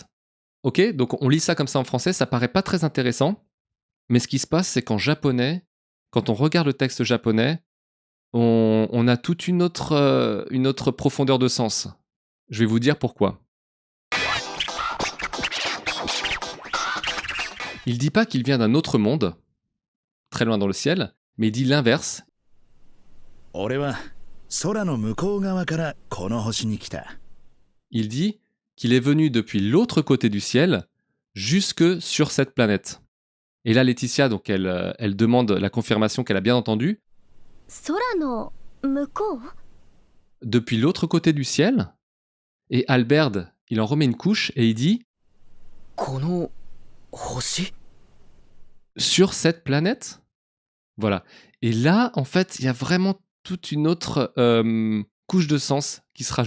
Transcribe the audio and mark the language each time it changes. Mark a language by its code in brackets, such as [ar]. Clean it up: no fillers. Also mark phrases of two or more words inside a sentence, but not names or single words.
[fr] Ok, donc on lit ça comme ça en français, ça paraît pas très intéressant, mais ce qui se passe, c'est qu'en japonais, quand on regarde le texte japonais, on a toute une autre profondeur de sens. Je vais vous dire pourquoi. Il dit pas qu'il vient d'un autre monde, très loin dans le ciel, mais il dit l'inverse. [ja] 俺は空の向こう側からこの星に来た。 [fr] Il dit qu'il est venu depuis l'autre côté du ciel jusque sur cette planète. Et là, Laetitia, donc elle demande la confirmation qu'elle a bien entendu. [ja] 空の向こう [fr] Depuis l'autre côté du ciel. Et Albert, il en remet une couche et il dit [ja] この星 [fr] sur cette planète. Voilà. Et là, en fait, il y a vraiment toute une autre couche de sens qui se rajoute.